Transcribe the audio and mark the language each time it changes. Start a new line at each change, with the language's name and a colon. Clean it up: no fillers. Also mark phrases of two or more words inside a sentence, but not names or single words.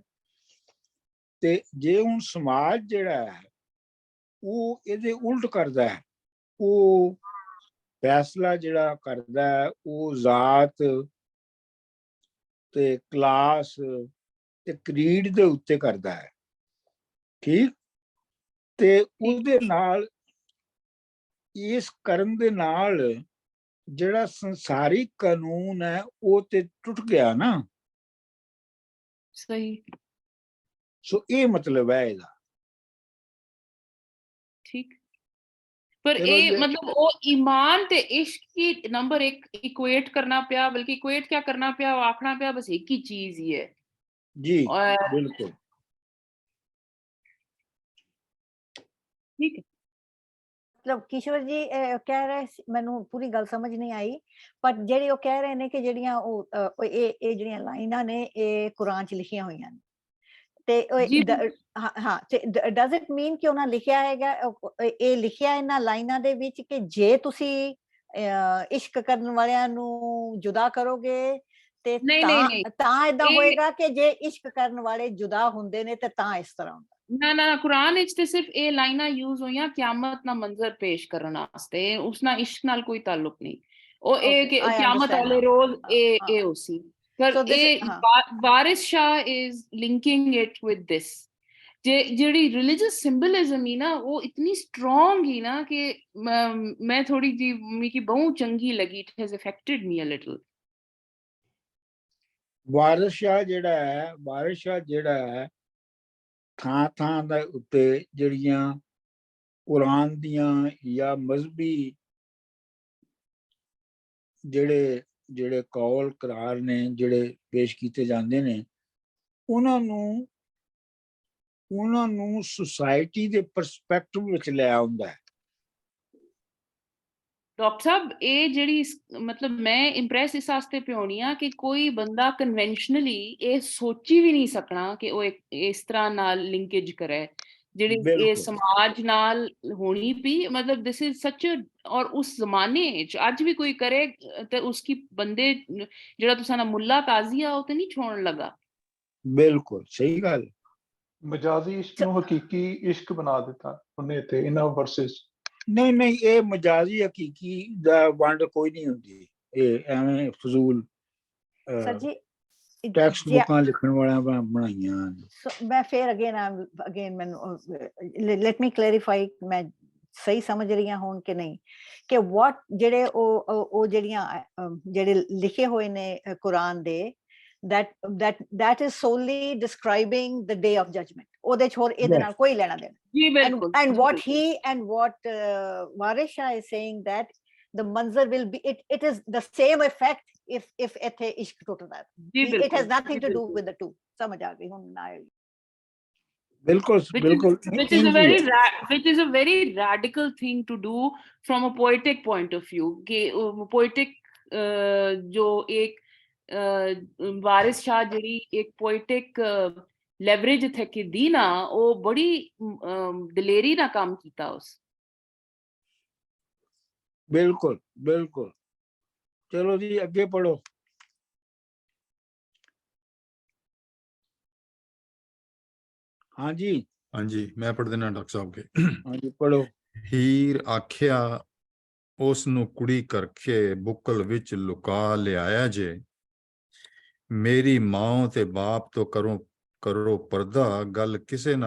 Punjabi: ਤੇ ਜੇ ਹੁਣ ਸਮਾਜ ਜਿਹੜਾ ਹੈ ਉਹ ਇਹਦੇ ਉਲਟ ਕਰਦਾ ਹੈ, ਉਹ ਫੈਸਲਾ ਜਿਹੜਾ ਕਰਦਾ ਹੈ ਉਹ ਜ਼ਾਤ ਤੇ ਕਲਾਸ ਤੇ ਕਰੀਡ ਦੇ ਉੱਤੇ ਕਰਦਾ ਹੈ, ਠੀਕ। ਤੇ ਉਹਦੇ ਨਾਲ ਇਸ ਕਰਨ ਦੇ ਨਾਲ ਜਿਹੜਾ ਸੰਸਾਰਿਕ ਕਾਨੂੰਨ ਹੈ ਉਹ ਤੇ ਟੁੱਟ ਗਿਆ ਨਾ। सही ਸੋ ਇਹ ਮਤਲਬ ਹੈ ਇਹਦਾ। ਠੀਕ ਪਰ चलो ए ये- ਮਤਲਬ ਵੋ ਈਮਾਨ ਤੇ ਇਸ਼ਕ ਕੀ ਨੰਬਰ ਏਕ ਇਕਵੇਟ ਕਰਨਾ ਪਿਆ, ਬਲਕਿ ਇਕਵੇਟ ਕਿਆ ਕਰਨਾ ਪਿਆ, ਵੋ ਆਖਣਾ ਪਿਆ ਬਸ ਏਕ ਹੀ ਚੀਜ਼ ਹੀ ਹੈ। जी और बिल्कुल ਠੀਕ ਹੈ ਮਤਲਬ ਕਿਸ਼ੋਰ ਜੀ ਕਹਿ ਰਹੇ ਸੀ, ਮੈਨੂੰ ਪੂਰੀ ਗੱਲ ਸਮਝ ਨਹੀਂ ਆਈ, ਪਰ ਜਿਹੜੀ ਉਹ ਕਹਿ ਰਹੇ ਨੇ ਕਿ ਜਿਹੜੀਆਂ ਉਹ ਇਹ ਜਿਹੜੀਆਂ ਲਾਈਨਾਂ ਨੇ ਇਹ ਕੁਰਾਨ ਚ ਲਿਖੀਆਂ ਹੋਈਆਂ ਨੇ, ਤੇ जी ਹਾਂ ਤੇ
English: does it mean
Punjabi: ਕਿ ਉਹਨਾਂ ਲਿਖਿਆ ਹੈਗਾ, ਇਹ ਲਿਖਿਆ ਇਹਨਾਂ ਲਾਈਨਾਂ ਦੇ ਵਿੱਚ ਕਿ ਜੇ ਤੁਸੀਂ ਇਸ਼ਕ ਕਰਨ ਵਾਲਿਆਂ ਨੂੰ ਜੁਦਾ ਕਰੋਗੇ ਤੇ ਨਹੀਂ, ਨਹੀਂ, ਨਹੀਂ। ਤਾਂ ਏਦਾਂ ਇਹ- ਹੋਏਗਾ ਕਿ ਜੇ ਇਸ਼ਕ ਕਰਨ ਵਾਲੇ ਜੁਦਾ ਹੁੰਦੇ ਨੇ ਤੇ ਤਾਂ ਇਸ ਤਰ੍ਹਾਂ ਹੁੰਦਾ। ਨਾ ਨਾ ਕੁਰਾਨ ਵਿਚ ਤੇ ਸਿਰਫ਼ ਯੇ ਲਾਈਨਾਂ ਯੂਜ਼ ਹੋਈਆਂ ਕਿਆਮਤ ਨਾ ਮੰਜ਼ਰ ਪੇਸ਼ ਕਰਨ ਵਾਸਤੇ, ਉਸ ਨਾ ਇਸ਼ਕ ਨਾਲ ਕੋਈ ਤਾਲੁੱਕ ਨਹੀਂ। ओ ए
English: Okay,
Punjabi: कि
English: I
Punjabi: क़यामत
English: understand
Punjabi: वाले
English: now.
Punjabi: रोज हाँ, ਏ ਹੋਸੀ, ਪਰ
English: So this ए is-
Punjabi: हाँ।
English: Waris Shah is linking it with this.
Punjabi: जेड़ी
English: religious symbolism
Punjabi: ਹੀ ਨਾ ਵੋ ਇਤਨੀ ਸਟ੍ਰਾਂਗ ਹੀ ਨਾ ਕਿ ਮੈਂ ਥੋੜ੍ਹੀ ਜੀ ਮੰਮੀ ਕੀ ਬਹੁਤ ਚੰਗੀ ਲਗੀ,
English: It has affected me a little.
Punjabi: ਵਾਰਿਸ ਸ਼ਾਹ ਜਿਹੜਾ ਹੈ ਥਾਂ ਥਾਂ ਦੇ ਉੱਤੇ ਜਿਹੜੀਆਂ ਕੁਰਾਨ ਦੀਆਂ ਜਾਂ ਮਜ਼ਹਬੀ ਜਿਹੜੇ ਕੌਲ ਕਰਾਰ ਨੇ ਜਿਹੜੇ ਪੇਸ਼ ਕੀਤੇ ਜਾਂਦੇ ਨੇ, ਉਹਨਾਂ ਨੂੰ ਸੁਸਾਇਟੀ ਦੇ ਪਰਸਪੈਕਟਿਵ ਵਿੱਚ ਲੈ ਆਉਂਦਾ ਹੈ। ਡਾਕਟਰ ਸਾਹਬ ਯੇ ਜੇੜ੍ਹੀ ਮਤਲਬ ਮੈਂ ਇੰਪ੍ਰੈਸ ਇਸ ਵਾਸਤੇ ਪੇ ਹੋਨੀ ਆ ਕਿ ਕੋਈ ਬੰਦਾ ਕਨਵੈਂਸ਼ਨਲੀ ਯੇ ਸੋਚੀ ਭੀ ਨਹੀਂ ਸਕਨਾ ਕਿ ਵੋ ਏਕ ਇਸ ਤਰ੍ਹਾਂ ਨਾਲ ਲਿੰਕੇਜ ਕਰੇ ਜੇੜ੍ਹੀ ਯੇ बिल्कुल। ਸਮਾਜ ਨਾਲ ਹੋਨੀ ਭੀ, ਮਤਲਬ
English: this is such
Punjabi: ਔਰ ਉਸ ਜ਼ਮਾਨੇ ਚ ਆਜ ਭੀ ਕੋਈ ਕਰੇ ਤੇ ਉਸਕੀ ਬੰਦੇ ਜੇੜ੍ਹਾ ਤੁਸਾਂ ਨਾ ਮੁੱਲਾ ਕਾਜ਼ੀ ਆ ਵੋ ਤੇ ਨਹੀਂ ਛੋੜਨ ਲਗਾ। ਬਿਲਕੁਲ ਸਹੀ ਗੱਲ। ਮਜਾਜ਼ੀ ਇਸ਼ਕ ਨੂੰ ਹਕੀਕੀ ਇਸ਼ਕ ਬਣਾ ਦਿੱਤਾ ਉਹਨੇ ਇੱਥੇ ਇਹਨਾਂ ਵਰਸਸ। ਨਹੀਂ ਇਹ ਮਜਾਜ਼ੀ ਹਕੀਕੀ ਦਾ ਵੰਡ ਕੋਈ ਨਹੀਂ ਹੁੰਦੀ, ਇਹ ਐਵੇਂ ਫਜ਼ੂਲ ਸਰ ਜੀ ਟੈਕਸਟ ਬੁੱਕਾਂ ਲਿਖਣ ਵਾਲਿਆਂ ਬਣਾਈਆਂ। ਮੈਂ ਫੇਰ ਅਗੇਨ ਮੈਨੂੰ
English: let me clarify,
Punjabi: ਮੈਂ ਸਹੀ ਸਮਝ ਰਹੀ ਹਾਂ ਹੁਣ ਕਿ ਨਹੀਂ, ਕਿ ਵਾਟ ਜਿਹੜੇ ਉਹ ਜਿਹੜੇ ਲਿਖੇ ਹੋਏ ਨੇ ਕੁਰਾਨ ਦੇ,
English: that is solely describing the day of judgment,
Punjabi: ਉਹਦੇ ਚ ਹੋਰ ਇਹਦੇ ਨਾਲ ਕੋਈ ਲੈਣਾ ਦੇਣਾ। ਜੀ ਬਿਲਕੁਲ।
English: and what Waris Shah is saying that the manzar will be, it is the same effect if
Punjabi: ਇੱਥੇ ਇਸ਼ਕ ਟੁੱਟਦਾ, जी
English: it
Punjabi: बिल्कुल
English: has nothing to do with the two।
Punjabi: ਸਮਝ ਆ ਗਈ ਹੁਣ ਨਾ? ਬਿਲਕੁਲ ਬਿਲਕੁਲ।
English: which is a very radical thing to do from a poetic point of view
Punjabi: ਕਿ poetic ਜੋ ਏਕ ਵਾਰਿਸ ਸ਼ਾਹ ਜਿਹੜੀ ਏਕ
English: poetic leverage
Punjabi: ਥੇ ਕਿ ਦੀ ਨਾ, ਵੋ ਬੜੀ ਦਲੇਰੀ ਨਾ ਕਾਮ ਕੀਤਾ ਉਸ। ਬਿਲਕੁਲ ਬਿਲकुल। ਚਲੋ ਜੀ ਅੱਗੇ ਪੜੋ। ਹਾਂਜੀ ਹਾਂਜੀ ਮੈਂ ਪੜ੍ਹ ਦੇਣਾ ਡਾਕਟਰ ਸਾਹਿਬ ਕੇ। ਹਾਂਜੀ ਪੜੋ। ਹੀਰ ਆਖਿਆ ਉਸ ਨੂੰ ਕੁੜੀ ਕਰਕੇ ਬੁੱਕਲ ਵਿੱਚ ਲੁਕਾ ਲਿਆਇਆ ਜੇ, ਮੇਰੀ ਮਾਂ ਤੇ ਬਾਪ ਤੋਂ ਕਰੋ ਪਰਦਾ, ਗੱਲ ਕਿਸੇ ਨਾ